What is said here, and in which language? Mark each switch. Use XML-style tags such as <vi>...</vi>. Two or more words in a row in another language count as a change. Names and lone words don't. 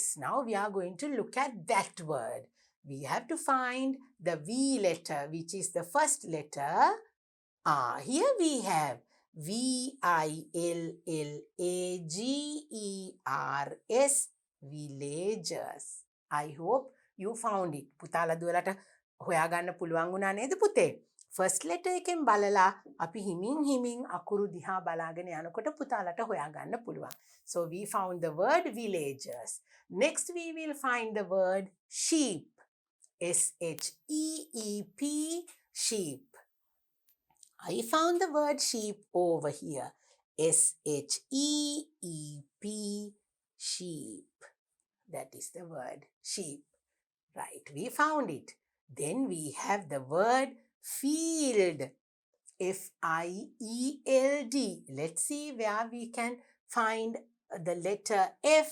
<en>Now we are going to look at that word. We have to find the V letter, which is the first letter. Here we have V-I-L-L-A-G-E-R-S. Villagers. I hope you found it.</en> <si>පුතාලා දුවලට හොයාගන්න පුළුවන් වුණා නේද පුතේ?</si> <en>first letter</en> <si>එකෙන් බලලා අපි හිමින් අකුරු දිහා බලාගෙන යනකොට පුතාලට හොයාගන්න පුළුවන්.</si> <en>So we found the word villagers. Next we will find the word sheep. S-H-E-E-P. Sheep. I found the word sheep over here. S-H-E-E-P. Sheep. That is the word sheep. Right, we found it. Then we have the word field. F-I-E-L-D. Let's see where we can find the letter F.</en>